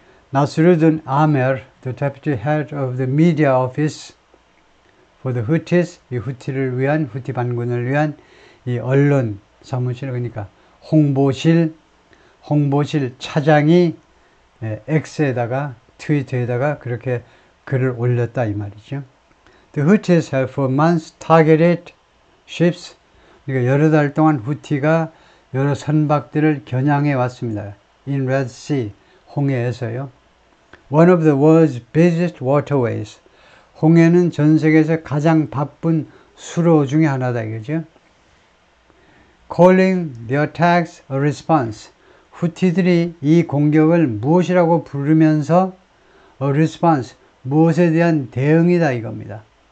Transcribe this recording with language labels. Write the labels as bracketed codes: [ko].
[ko] 나스루든 아멜, [en] the deputy head of the media office for the Houthis, [ko] 이 후티를 위한, 후티 반군을 위한 이 언론 사무실, 그러니까 홍보실 차장이 X에다가, 트위터에다가 그렇게 글을 올렸다 이 말이죠. [en] The Houthis have for months targeted ships, [ko] 그러니까 여러 달 동안 후티가 여러 선박들을 겨냥해 왔습니다. [en] In Red Sea, [ko] 홍해에서요. [en] One of the world's busiest waterways, [ko] 홍해는 전 세계에서 가장 바쁜 수로 중에 하나다 이거죠. [en] Calling the attacks a response, [ko] 후티들이 이 공격을 무엇이라고 부르면서 [en] a response, [ko] 무엇에 대한 대응이다 이겁니다.